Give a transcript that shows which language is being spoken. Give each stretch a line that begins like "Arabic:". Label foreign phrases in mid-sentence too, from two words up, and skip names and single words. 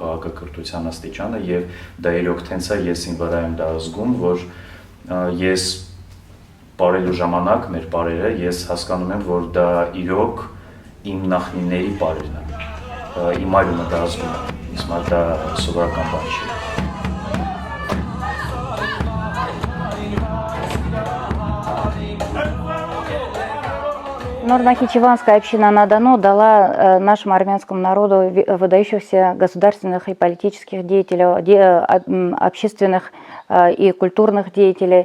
Armenian: քաղաքակրթության աստիճանը եւ դա իրոք տենց է ես ինձ վրա եմ դա զգում, որ ես պարելու ժամանակ մեր պարերը ես հասկանում եմ, որ դա իրոք իմ նախնիների պարերն են։ Իմ այլումը դա զգում եմ, իսկ դա սովորական բան չի։
Russian: Норно-Нахичеванская община на Дону дала нашему армянскому народу выдающихся государственных и политических деятелей, общественных и культурных деятелей.